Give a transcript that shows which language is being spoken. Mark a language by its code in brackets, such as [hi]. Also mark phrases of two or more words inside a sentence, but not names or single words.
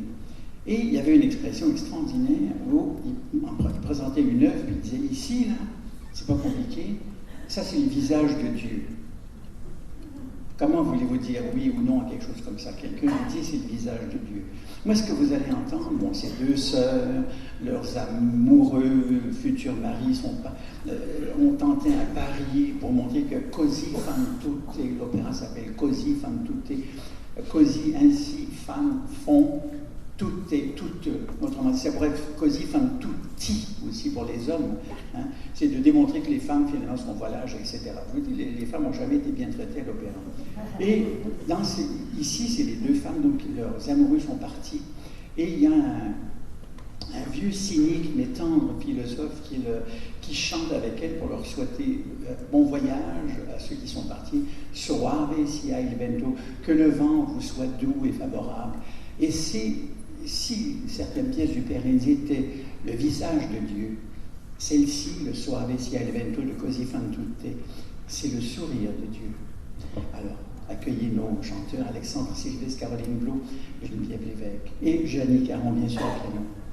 [fr] Et il y avait une expression extraordinaire où il présentait une œuvre, il disait, ici, là, c'est pas compliqué, ça, c'est le visage de Dieu. Comment voulez-vous dire oui ou non à quelque chose comme ça? Quelqu'un dit c'est le visage de Dieu. Moi, ce que vous allez entendre, bon, ces deux sœurs, leurs amoureux futurs maris ont tenté un pari pour montrer que [it] così fan tutte, [fr] l'opéra s'appelle Così fan tutte, così ainsi fan font toutes et toutes, autrement dit, ça pourrait être [it] così fan tutti [fr] aussi pour les hommes, hein, c'est de démontrer que les femmes finalement sont voilages, etc. Je vous dis, les femmes n'ont jamais été bien traitées à l'opéra. Et ici, c'est les deux femmes, donc leurs amoureux sont partis, et il y a un vieux cynique mais tendre philosophe qui chante avec elle pour leur souhaiter bon voyage à ceux qui sont partis, [it] soave sia il vento, [fr] que le vent vous soit doux et favorable. Et si certaines pièces du Père Lindsay étaient le visage de Dieu, celle-ci, le Soave sia il vento de Così fan tutte, c'est le sourire de Dieu. Alors, accueillez nos chanteurs Alexandre Sylvestre, Caroline Blou, Geneviève Lévesque et Jeannie Caron, bien sûr, au piano.